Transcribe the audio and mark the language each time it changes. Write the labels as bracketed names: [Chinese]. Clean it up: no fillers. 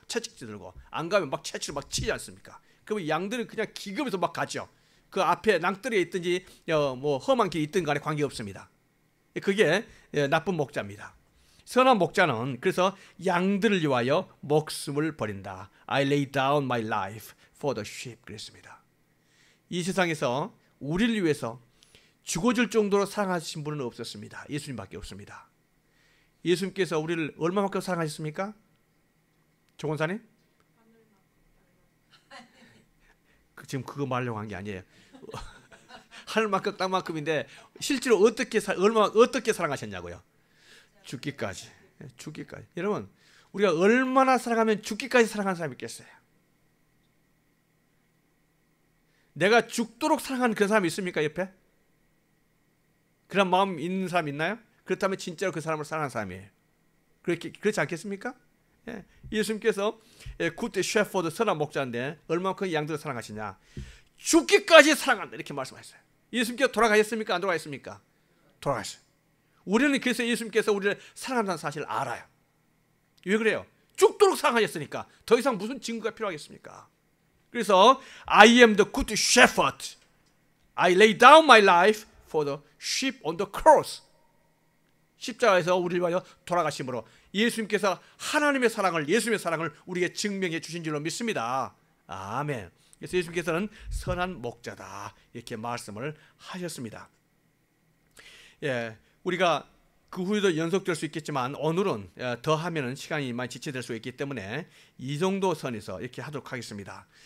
[Korean] 채찍질 들고 안 가면 막 채찍으로 막 치지 않습니까? 그러면 양들은 그냥 기겁해서 막 가죠. 그 앞에 낭떠러리에 있든지 뭐 험한 길이 있든 간에 관계없습니다. 그게 나쁜 목자입니다. 선한 목자는 그래서 양들을 위하여 목숨을 버린다. [English] I lay down my life for the sheep [Korean] 그랬습니다. 이 세상에서 우리를 위해서 죽어줄 정도로 사랑하신 분은 없었습니다. 예수님밖에 없습니다. 예수님께서 우리를 얼마만큼 사랑하셨습니까? 조건사님? 지금 그거 말려고 한 게 아니에요. 하늘만큼 땅만큼인데 실제로 어떻게 사랑하셨냐고요? 죽기까지. 죽기까지. 여러분, 우리가 얼마나 사랑하면 죽기까지 사랑하는 사람이 있겠어요? 내가 죽도록 사랑하는 그런 사람이 있습니까, 옆에? 그런 마음 있는 사람 있나요? 그렇다면 진짜로 그 사람을 사랑하는 사람이에요. 그렇지 않겠습니까? 예. 예수님께서 굿 셰퍼드 선한 목자인데 얼마만큼 양들을 사랑하시냐? 죽기까지 사랑한다 이렇게 말씀하셨어요. 예수님께서 돌아가셨습니까? 안 돌아가셨습니까? 돌아가셨어요. 우리는 그래서 예수님께서 우리를 사랑한다는 사실을 알아요. 왜 그래요? 죽도록 사랑하셨으니까 더 이상 무슨 증거가 필요하겠습니까? 그래서 [English] I am the good shepherd. I lay down my life for the sheep on the cross. [Korean] 십자가에서 우리를 위하여 돌아가심으로 예수님께서 하나님의 사랑을, 예수님의 사랑을 우리에게 증명해 주신 줄로 믿습니다. 아멘. 그래서 예수님께서는 선한 목자다 이렇게 말씀을 하셨습니다. 예, 우리가 그 후에도 연속될 수 있겠지만 오늘은 더 하면은 시간이 많이 지체될 수 있기 때문에 이 정도 선에서 이렇게 하도록 하겠습니다.